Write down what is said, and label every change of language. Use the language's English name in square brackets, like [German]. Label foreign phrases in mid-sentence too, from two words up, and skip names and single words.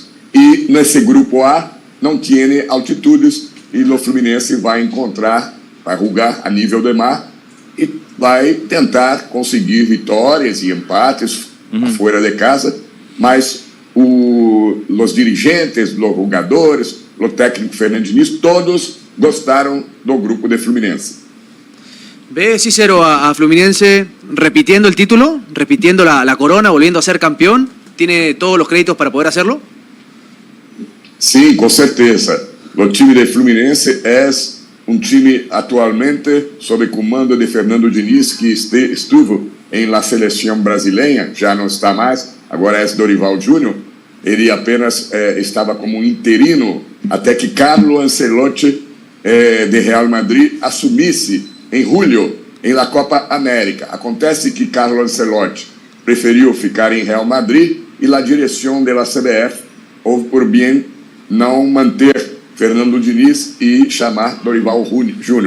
[Portuguese] E nesse grupo A não tem altitudes e o Fluminense vai jogar a nível do mar e vai tentar conseguir vitórias e empates fora de casa, mas os dirigentes, os jogadores, o técnico Fernando Diniz, todos gostaram do grupo de Fluminense. [Spanish] ¿Ve, Cícero, a Fluminense repitiendo el título, repitiendo la corona, volviendo a ser campeón? ¿Tiene todos los créditos para poder hacerlo? [Portuguese] Sim, com certeza. O time de Fluminense é um time atualmente sob comando de Fernando Diniz, [Spanish] que estuvo [Portuguese] em la seleção brasileira, já não está mais, agora é Dorival Júnior. Ele apenas estava como interino até que Carlo Ancelotti, de Real Madrid, assumisse em julho, em la Copa América. Acontece que Carlo Ancelotti preferiu ficar em Real Madrid e a direção da CBF houve por bem não manter Fernando Diniz e chamar Dorival Júnior.